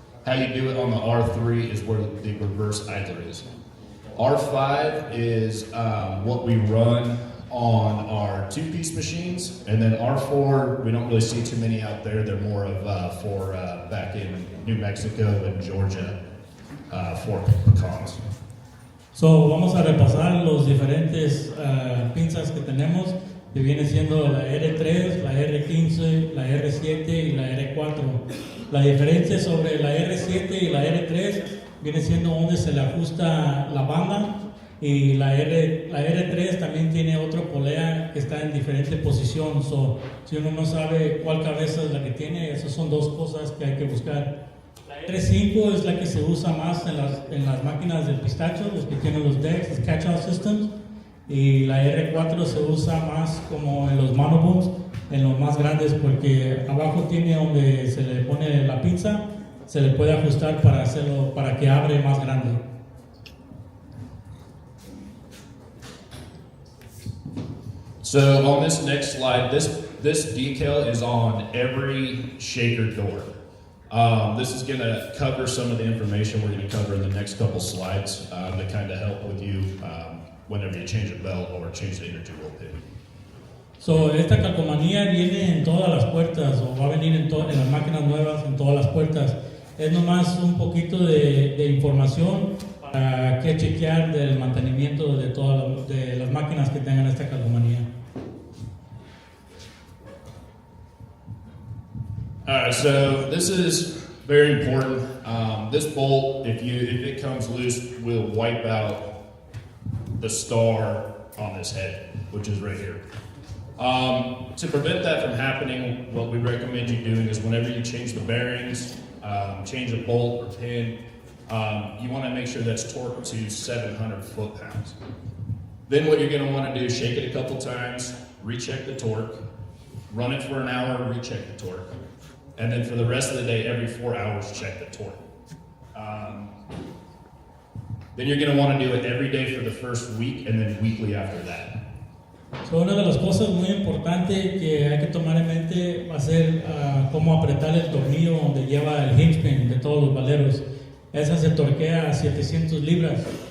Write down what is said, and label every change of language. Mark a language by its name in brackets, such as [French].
[English] How you do it on the R3 is where the reverse idler is. R5 is what we run on our two-piece machines, and then R4, we don't really see too many out there. They're more of for back in New Mexico and Georgia for pecans. [Spanish] So, vamos a repasar los diferentes pinzas que tenemos, que viene siendo la R3, la R15, la R7 y la R4. La diferencia sobre la R7 y la R3 viene siendo donde se le ajusta la banda, y la R3 también tiene otra polea que está en diferente posición. So, si uno no sabe cuál cabeza es la que tiene, esas son dos cosas que hay que buscar. La R5 es la que se usa más en las máquinas del pistacho, los que tienen los decks, los catch-out systems, y la R4 se usa más como en los monobooms, en los más grandes, porque abajo tiene donde se le pone la pinza, se le puede ajustar para que abre más grande. [English] So on this next slide, this decal is on every shaker door. This is going to cover some of the information we're going to cover in the next couple slides to kind of help with you whenever you change a belt or change the energy roll pin. [Spanish] So, esta calcomanía viene en todas las puertas, o va a venir en las máquinas nuevas, en todas las puertas. Es nomás un poquito de información para que chequear del mantenimiento de las máquinas que tengan esta calcomanía. [English] Alright, so this is very important. This bolt, if it comes loose, will wipe out the star on this head, which is right here. To prevent that from happening, what we recommend you doing is whenever you change the bearings, change a bolt or pin, you want to make sure that's torqued to 700 foot-pounds. Then what you're going to want to do is shake it a couple times, recheck the torque, run it for an hour, recheck the torque, and then for the rest of the day, every 4 hours, check the torque. Then you're going to want to do it every day for the first week and then weekly after that. [Spanish] So, una de las cosas muy importantes que hay que tomar en mente va a ser cómo apretar el tornillo donde lleva el hinge pin de todos los valeros. Esa se torquea a 700 libras.